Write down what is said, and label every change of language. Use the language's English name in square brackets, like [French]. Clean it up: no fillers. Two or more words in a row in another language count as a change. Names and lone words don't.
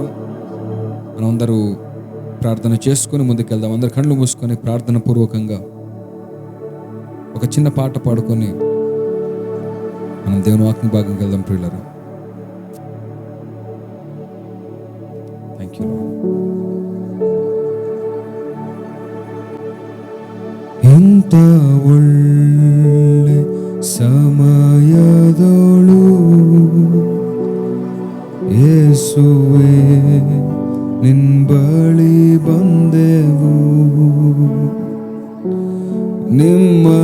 [Telugu] మనం అందరూ ప్రార్థన చేసుకొని ముందుకు వెళ్దాం. అందరు కళ్ళు మూసుకొని ప్రార్థన పూర్వకంగా ఒక చిన్న పాట పాడుకొని మనం దేవుని వాక్యం భాగంకి వెళ్దాం ప్రియులారా. [English] thank you. [Kannada] ಎಂತ ಒಳ್ಳೆ ಸಮಯದೊಳು ಯೇಸುವೇ ನಿನ್ ಬಳಿ ಬಂದೆವು, ನಿಮ್ಮ